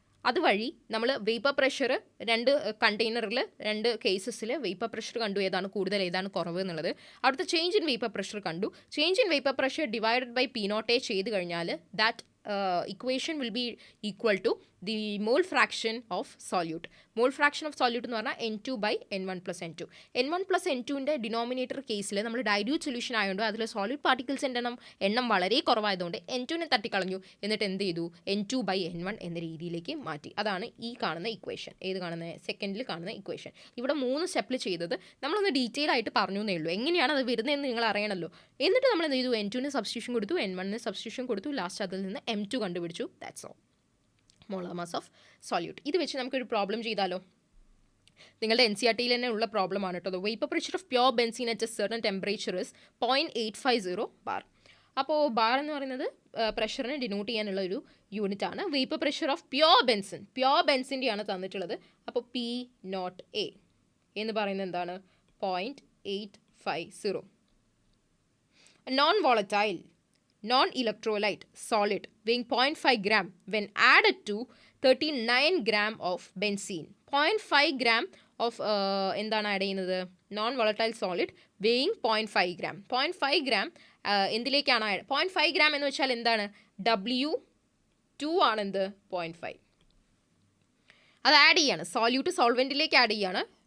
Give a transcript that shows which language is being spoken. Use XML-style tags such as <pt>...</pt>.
<ml>അതുവഴി നമ്മൾ vapour pressure രണ്ട് കണ്ടെയ്നറിൽ രണ്ട് കേസസിൽ വേപ്പർ പ്രഷർ കണ്ടു, ഏതാണ് കൂടുതൽ ഏതാണ് കുറവ് എന്നുള്ളത്. അടുത്ത ചേഞ്ച് ഇൻ വേപ്പർ പ്രഷർ കണ്ടു. Change in vapour pressure divided by P not A ചെയ്ത് കഴിഞ്ഞാൽ that</ml> <en>equation will be equal to the mole fraction of solute. Mole fraction of solute</en> <ml>എന്ന് പറഞ്ഞാൽ</ml> <en>N2 by N1 plus N2.</en> <ml>N1 plus N2ൻ്റെ denominator കേസിൽ നമ്മൾ dilute solution ആയതുകൊണ്ട് അതിൽ solid പാർട്ടിക്കിൾസിൻ്റെ എണ്ണം വളരെ കുറവായതുകൊണ്ട് N2നെ തട്ടിക്കളഞ്ഞു. എന്നിട്ട് എന്ത് ചെയ്തു? N2 by N1 എന്ന രീതിയിലേക്ക് മാറ്റി. അതാണ് ഈ കാണുന്ന ഇക്വേഷൻ. ഏത് കാണുന്ന? സെക്കൻഡിൽ കാണുന്ന ഇക്വേഷൻ. ഇവിടെ 3 സ്റ്റെപ്പിൽ ചെയ്തത് നമ്മളൊന്ന് ഡീറ്റെയിൽ ആയിട്ട് പറഞ്ഞു എന്നേ ഉള്ളൂ. എങ്ങനെയാണ് അത് വരുന്നതെന്ന് നിങ്ങൾ അറിയണമല്ലോ. എന്നിട്ട് നമ്മൾ എന്ത് ചെയ്തു? N2ന് സബ്സ്റ്റിറ്റ്യൂഷൻ കൊടുത്തു, N1ന് സബ്സ്റ്റിറ്റ്യൂഷൻ കൊടുത്തു, ലാസ്റ്റ് അതിൽ നിന്ന് M2 കണ്ടുപിടിച്ചു. That's all. Molar mass of solute. ഇത് വെച്ച് നമുക്കൊരു പ്രോബ്ലം ചെയ്താലോ? നിങ്ങളുടെ NCERTയിൽ തന്നെ ഉള്ള പ്രോബ്ലം ആണ് കേട്ടോ.</ml> <en>Vapour pressure of pure benzene at a certain temperature is 0.850 bar.</en> <ml>അപ്പോൾ ബാർ എന്ന് പറയുന്നത് പ്രഷറിനെ ഡിനോട്ട് ചെയ്യാനുള്ള ഒരു യൂണിറ്റ് ആണ്. Vapour pressure of pure benzene, pure ബെൻസിൻ്റെയാണ് തന്നിട്ടുള്ളത്. അപ്പോൾ പി നോട്ട് എ എന്ന് പറയുന്നത് എന്താണ്? 0.850.</ml> <en>Non volatile non-electrolyte solid weighing 0.5 gram when added to 39 gram of benzene.</en> <ml>0.5 gram of എന്താണ് ആഡ് ചെയ്യുന്നത്? Non volatile solid weighing 0.5 gram. 0.5 gram എന്തിലേക്കാണ് add? 0.5 gram എന്ന് വെച്ചാൽ എന്താണ്? W2 ആണ് എന്ത്? 0.5. അത് ആഡ് ചെയ്യാണ്. സോല്യൂട്ട് സോൾവെൻറ്റിലേക്ക് ആഡ് ചെയ്യാണ്.</ml>